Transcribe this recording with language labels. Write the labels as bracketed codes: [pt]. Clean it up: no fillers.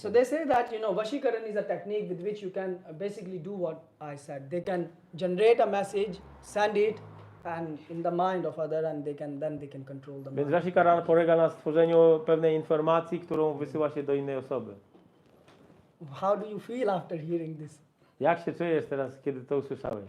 [en] So they say that Vashikaran is a technique with which you can basically do what I said. They can generate a message, send it, and in the mind of other, and they can control the [pl] Więc [en] mind. [pl] Vashikara polega na stworzeniu pewnej informacji, którą wysyła się do innej osoby. [en] How do you feel after hearing this? [pl] Jak się czujesz teraz, kiedy to usłyszałeś?